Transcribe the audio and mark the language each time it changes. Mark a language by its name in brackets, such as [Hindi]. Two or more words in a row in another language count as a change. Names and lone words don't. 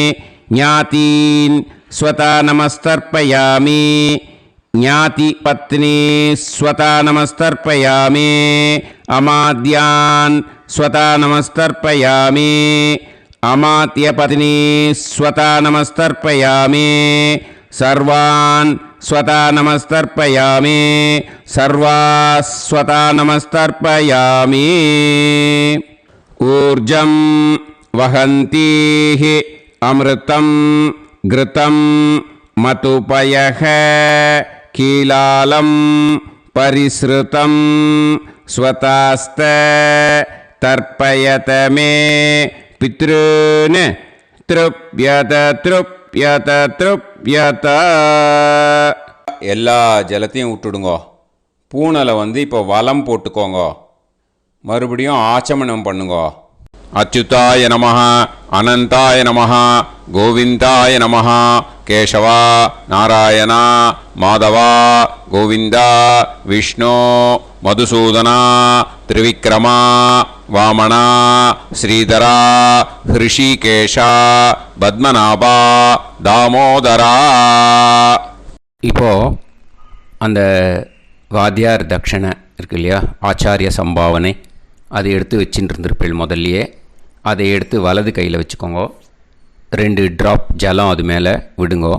[Sanskrit] ज्ञातीन् स्वधा नमस्तर्पयामि ज्ञातिपत्नी स्वधा नमस्तर्पयामि अमात्यान् स्वधा नमस्तर्पयामि अमात्यपत्नी स्वधा नमस्तर्पयामि सर्वान् स्वधा नमस्तर्पयामि सर्वास्वधा नमस्तर्पयामि. ऊर्जं वहन्तीः अमृतं घृतं मधुपयः कीलालं परिस्रुतं स्वधास्थ तर्पयत मे पितॄन् तृप्यत तृप्यत तृप्यत. [Tamil] எல்லா ஜலத்தையும் விட்டுடுங்கோ. பூனலை இப்போ வலம் போட்டுக்கோங்க. மறுபடியும் ஆச்சமனம் பண்ணுங்கோ. [Sanskrit] अच्युताय नमः अनन्ताय नमः गोविन्दाय नमः केशव नारायण माधव गोविन्द विष्णु मधुसूदन त्रिविक्रम वामन श्रीधर हृषीकेश पद्मनाभ दामोदर. [Tamil] இப்போது அந்த வாத்தியார் தட்சணை இருக்கு இல்லையா, ஆச்சாரிய சம்பாவனை, அதை எடுத்து வச்சுட்டு இருந்திருப்பேள் முதல்லையே. அதை எடுத்து வலது கையில் வச்சுக்கோங்க. 2 ட்ராப் ஜலம் அது மேலே விடுங்கோ.